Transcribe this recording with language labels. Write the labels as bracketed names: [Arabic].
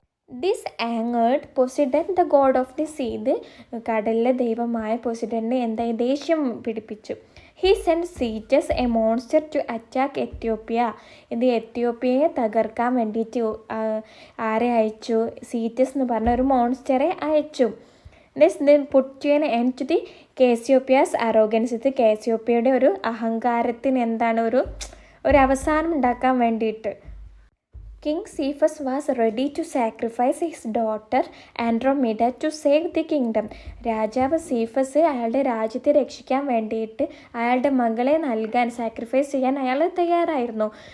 [English] This angered Poseidon the god of the sea. [Malayalam] ഇത് കടലിലെ ദൈവമായ പൊസിഡനെ എന്തായി? ദേഷ്യം പിടിപ്പിച്ചു. [English] He send Cetus a monster to attack Ethiopia. [Malayalam] ഇത് എത്യോപ്യയെ തകർക്കാൻ വേണ്ടിയിട്ട് ആരെ അയച്ചു? സീറ്റസ് എന്ന് പറഞ്ഞ ഒരു മോൺസ്റ്ററെ അയച്ചു. [English] then put to an end to the Cassiopeia's arrogance. [Malayalam] ഇത് കാസിയോപ്പിയയുടെ ഒരു അഹങ്കാരത്തിന് എന്താണ്? ഒരു അവസാനം ഉണ്ടാക്കാൻ വേണ്ടിയിട്ട്. [English] King Cepheus was ready to sacrifice his daughter Andromeda to save the kingdom. [Malayalam] രാജാവ് സീഫസ് അയാളുടെ രാജ്യത്തെ രക്ഷിക്കാൻ വേണ്ടിയിട്ട് അയാളുടെ മകളെ സാക്രിഫൈസ് ചെയ്യാൻ അയാൾ തയ്യാറായിരുന്നു.